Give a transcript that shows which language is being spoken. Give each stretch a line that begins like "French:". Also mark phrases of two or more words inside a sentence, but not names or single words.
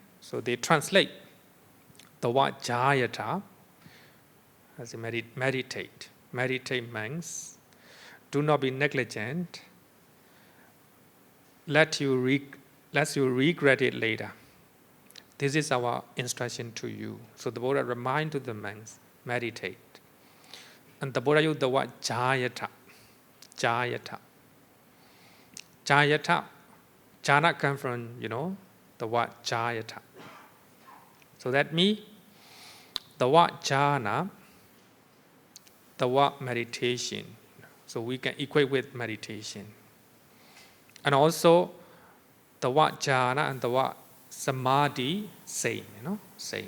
English: So they translate the word Jayata as a meditate monks. Do not be negligent. Let you regret it later. This is our instruction to you. So the Buddha reminds to the monks, meditate. And the Buddha used the word Jayata. Jayata. Jayata. Jhana comes from, the word Jayata. So that means the word jhana, the word meditation. So we can equate with meditation. And also the word jhana and the word samadhi, same, same.